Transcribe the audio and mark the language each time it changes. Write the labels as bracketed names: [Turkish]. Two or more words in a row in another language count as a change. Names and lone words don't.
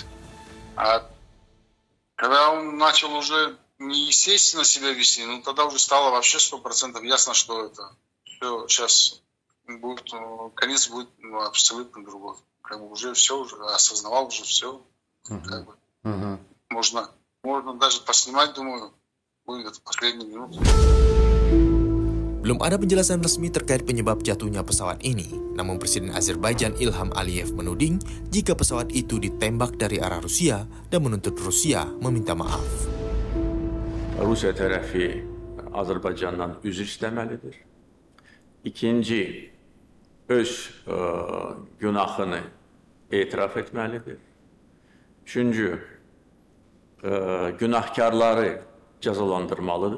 [Russian] А когда он начал уже неестественно себя вести, ну тогда уже стало вообще 100% ясно, что это все сейчас будет, конец будет абсолютно другой. Как бы уже все, уже осознавал уже все. Как бы. Можно даже поснимать, думаю, будет это последние минуты. [Indonesian] Belum ada penjelasan resmi terkait penyebab jatuhnya pesawat ini. Namun Presiden Azerbaijan Ilham Aliyev menuding jika pesawat itu ditembak dari arah Rusia dan menuntut Rusia meminta maaf. [Azerbaijani] Rusiya tərəfi Azərbaycandan üzr istəməlidir. İkinci, öz günahını etiraf etməlidir. Üçüncü, günahkarları cəzalandırmalıdır.